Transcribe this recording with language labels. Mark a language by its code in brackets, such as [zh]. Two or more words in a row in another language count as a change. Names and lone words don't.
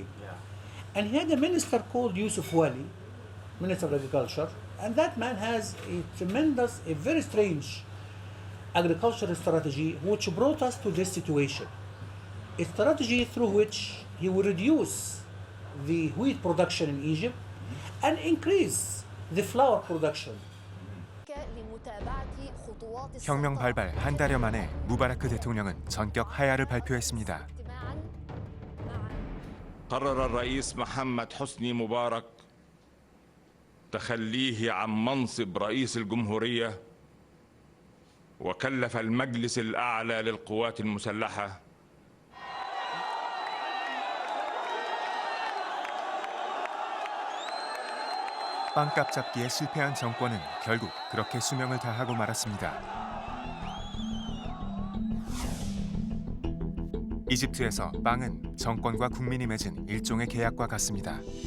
[en] And he had a minister called Yusuf Wali, Minister of Agriculture, and that man has a very strange agricultural strategy which brought us to this situation. A strategy through which he would reduce the wheat production in Egypt and increase the flour production. [ko] 혁명 발발 한 달여 만에 무바라크 대통령은 전격 하야를 발표했습니다. [ar] قرر الرئيس محمد حسني مبارك تخليه عن منصب رئيس الجمهورية وكلف المجلس الأعلى للقوات المسلحة [ko] 빵값 잡기에 실패한 정권은 결국 그렇게 수명을 다하고 말았습니다. 이집트에서 빵은 정권과 국민이 맺은 일종의 계약과 같습니다.